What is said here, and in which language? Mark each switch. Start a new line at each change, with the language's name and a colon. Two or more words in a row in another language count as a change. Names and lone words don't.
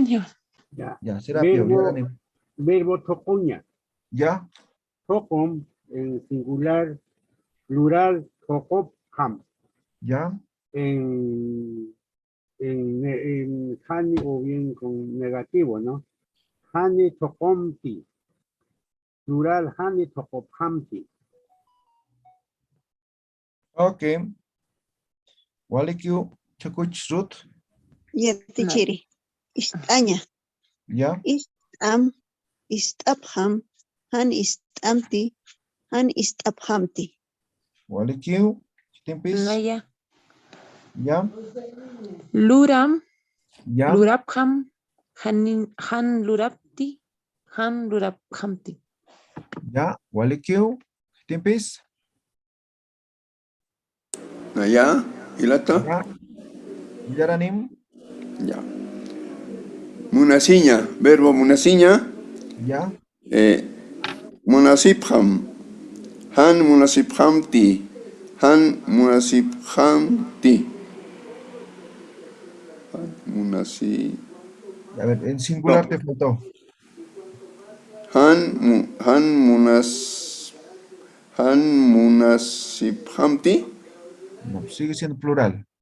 Spanish: Ya, Serapio,
Aymara: Verbo tocoña.
Spanish: ¿ya? Tocom en singular, plural, tocopham. ¿Ya? En hani o bien con negativo, ¿no?
Aymara: Hani tocomti. Plural, hani tocophamti. Ok. Walikiu, Chakuch, Ruth, Ya, tichiri. Istaña.
Spanish: ¿ya?
Aymara: Istam, istapham, han istamti, han istaphamti. Walikiu, Timpis, Naya,
Spanish: ¿ya?
Aymara: luram,
Spanish: ¿Ya?
Aymara: lurabham, han lurabti, han lurabhamti. ¿Ya? Walikiu, Timpis, Naya, Hilata, ¿ya? Yaranim,
Spanish: ya.
Aymara: Munasiña, verbo munasiña,
Spanish: ¿ya?
Aymara: munasibham, han munasibhamti, han munasibhamti.
Spanish: A ver, en singular No. te faltó. Han munasibhamti, No, sigue siendo plural.